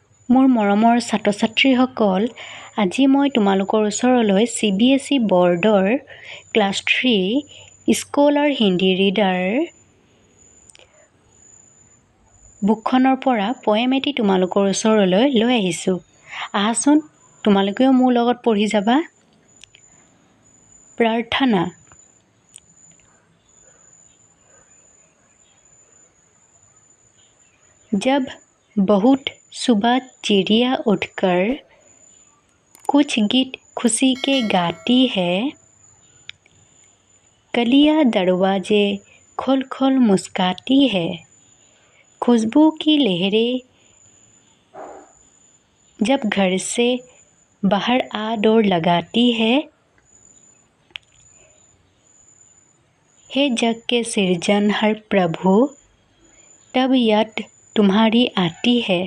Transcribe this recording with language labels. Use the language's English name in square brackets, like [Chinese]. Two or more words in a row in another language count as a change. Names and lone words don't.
[Assamese] মোৰ মৰমৰ ছাত্ৰ ছাত্ৰীসকল, আজি মই তোমালোকৰ ওচৰলৈ CBSE বৰ্ডৰ ক্লাছ 3 স্কলাৰ হিন্দী ৰিডাৰ বুকখনৰ পৰা পয়েম এটি তোমালোকৰ ওচৰলৈ লৈ আহিছোঁ। আহাচোন তোমালোকেও মোৰ লগত পঢ়ি যাবা। প্ৰাৰ্থনা। [Hindi] जब बहुत सुबह चिड़िया उठकर कुछ गीत खुशी के गाती है, कलियां दरवाजे खोल खोल मुस्काती है, खुशबू की लहरें जब घर से बाहर आ दौड़ लगाती है, हे जग के सृजनहार प्रभु, तब याद तुम्हारी आती है।